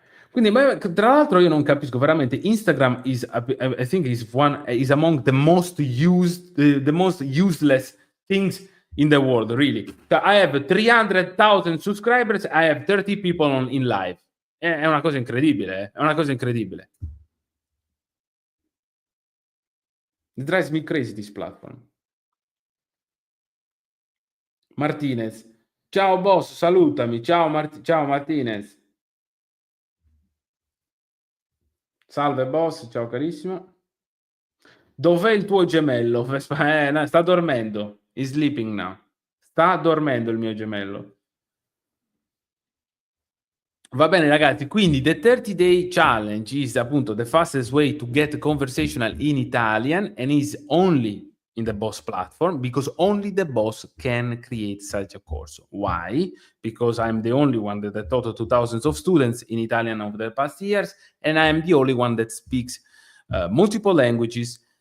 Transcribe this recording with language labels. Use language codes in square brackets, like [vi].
[it] Quindi, tra l'altro, io non capisco veramente. [en] Instagram is, I think, is among the most used, the most useless things in the world. Really, I have 300,000 subscribers. I have 30 people in live. [it] È una cosa incredibile. È una cosa incredibile. [en] It drives me crazy, this platform. [it] Martinez. Ciao boss, salutami. Ciao Martinez. Salve boss, ciao carissimo. Dov'è il tuo gemello? No, sta dormendo. [en] Is sleeping now. [it] Sta dormendo il mio gemello. Va bene ragazzi, quindi [en] the 30-day challenge is appunto the fastest way to get conversational in Italian and is only in the Boss platform because only the Boss can create such a course. Why? Because I'm the only one that I taught to thousands of students in Italian over the past years, and I am the only one that speaks multiple languages.